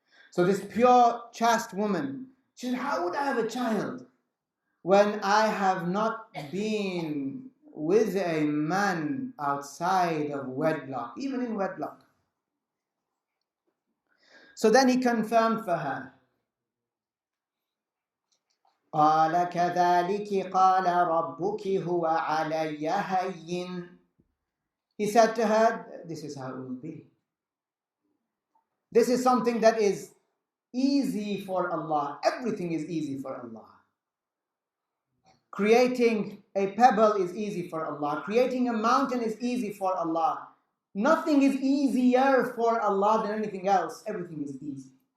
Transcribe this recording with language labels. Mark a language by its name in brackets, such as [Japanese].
[English] So this pure, chaste woman, she said, "How would I have a child when I have not been with a man outside of wedlock, even in wedlock?" So then he confirmed for her. [Arabic] قال كذلك قال ربك هو علي هين. [English] He said to her, this is how it will be. This is something that is easy for Allah. Everything is easy for Allah. Creating a pebble is easy for Allah. Creating a mountain is easy for Allah. Nothing is easier for Allah than anything else. Everything is easy.